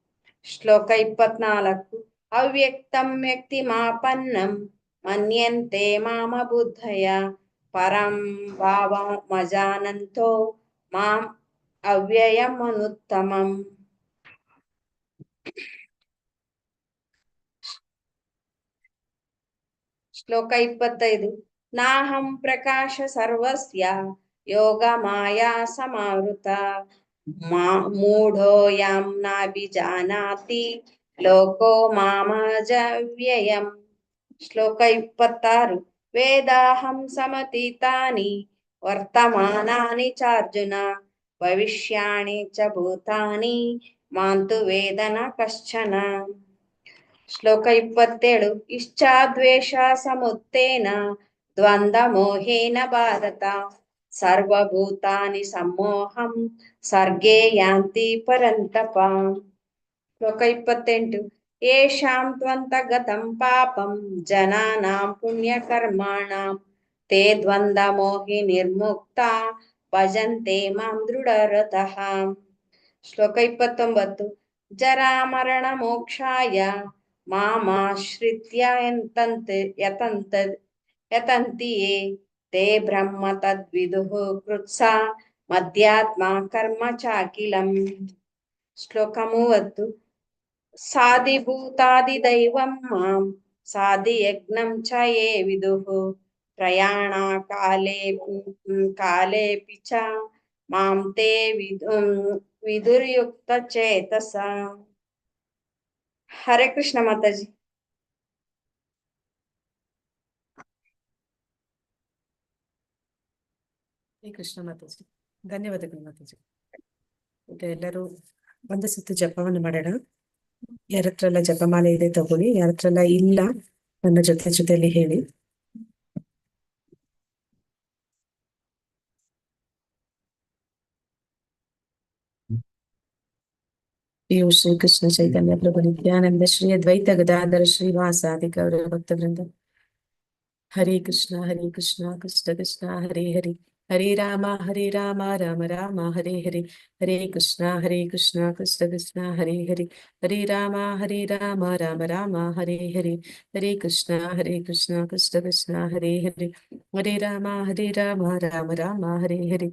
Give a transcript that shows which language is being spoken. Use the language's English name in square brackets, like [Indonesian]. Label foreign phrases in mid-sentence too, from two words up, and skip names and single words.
[Sanskrit] ಶ್ಲೋಕ 24 अव्यक्तं व्यक्तिमापन्नं मन्यन्ते मामबुद्धय परं भावमजानन्तो माम् अव्ययमनुत्तमम्. ಶ್ಲೋಕ 25. ನಾಹಂ ಪ್ರಕಾಶ ಸರ್ವಸ್ಯ ಯೋಗ ಮಾಯಾ ಸಮಾವೃತ ಮೂಢೋಯಂ ನಾಭಿಜಾನಾತಿ ಲೋಕೋ ಮಾಮಜವ್ಯಯಂ. ಶ್ಲೋಕ 26. ವೇದಾಹಂ ಸಮತೀತಾನಿ ವರ್ತಮಾನಾನಿ ಚಾರ್ಜುನ ಭವಿಷ್ಯಾಣಿ ಚ ಭೂತಾನಿ ಮಾಂತು ವೇದನ ಕಶ್ಚನ. ಶ್ಲೋಕ 27. ಇಚ್ಛಾದ್ವೇಷ ಸಮುತ್ತೇನ ದ್ವಂದ್ವ ಮೋಹೇನ ಭಾರತ ಸರ್ವಭೂತಾನಿ ಸಮ್ಮೋಹಂ ಸರ್ಗೇ ಯಾಂತಿ ಪರಂತಪ. ಶ್ಲೋಕ 28. ಯೇಷಾಂ ತ್ವಂತಗತಂ ಪಾಪಂ ಜನಾನಾಂ ಪುಣ್ಯಕರ್ಮಾಣಾಂ ತೇ ದ್ವಂದ್ವ ಮೋಹಿ ನಿರ್ಮುಕ್ತಾ ಭಜಂತೆ ಮಾಂ ದೃಢರತಃ. ಶ್ಲೋಕ 29. ಜರಾಮರಣ ಮೋಕ್ಷಾಯ ಮಾಮಾಶ್ರಿತ್ಯ ಯತಂತಿ ಯೇ ತೇ ಬ್ರಹ್ಮ ತದ್ವಿದುಃ ಕೃತ್ಸಾ ಮಧ್ಯಾತ್ಮ ಕರ್ಮ ಚಾಕಿಲಂ. ಶ್ಲೋಕ 30. ಸಾಧಿಭೂತಾದಿದೈವಂ ಮಾಂ ಸಾಧಿಯಜ್ಞಂ ಚ ಯೇ ವಿದುಃ ಪ್ರಯಾಣ ಕಾಲೇಪಿ ಚ ಮಾಂ ತೇ ವಿದುರ್ಯುಕ್ತ ಚೇತಸ. ಹರೇ ಕೃಷ್ಣ ಮಾತಾಜಿ. ಹರೇ ಕೃಷ್ಣ ಮಾತಾಜಿ. [Kannada] ಧನ್ಯವಾದಗಳು ಮಾತಾಜಿ. ಈಗ ಎಲ್ಲರೂ ಒಂದು ಸುತ್ತು ಜಪವನ್ನು ಮಾಡೋಣ. ಯಾರತ್ರ ಎಲ್ಲ ಜಪಮಾಲೆ ಇದೆ ತಗೊಳ್ಳಿ, ಯಾರತ್ರ ಎಲ್ಲ ಇಲ್ಲ ನನ್ನ ಜೊತೆಯಲ್ಲಿ ಹೇಳಿ. [Sanskrit] ಶ್ರೀ ಕೃಷ್ಣ ಚೈತನ್ಯ ಪ್ರಭು ನಿತ್ಯಾನಂದ ಶ್ರೀ ಅದ್ವೈತ ಗದಾಧರ ಶ್ರೀವಾಸಾದಿ ಗೌರವ ಭಕ್ತವೃಂದ. ಹರೇ ಕೃಷ್ಣ ಕೃಷ್ಣ ಕೃಷ್ಣ ಹರೇ ಹರಿ ಹರೇ ರಾಮ ರಾಮ ರಾಮ ಹರೇ ಹರಿ. ಹರೇ ಕೃಷ್ಣ ಕೃಷ್ಣ ಕೃಷ್ಣ ಹರೇ ಹರಿ ಹರೇ ರಾಮ ರಾಮ ರಾಮ ಹರೇ ಹರಿ. ಹರೇ ಕೃಷ್ಣ ಕೃಷ್ಣ ಕೃಷ್ಣ ಹರೇ ಹರಿ ಹರೇ ರಾಮ ರಾಮ ರಾಮ ಹರೇ ಹರಿ.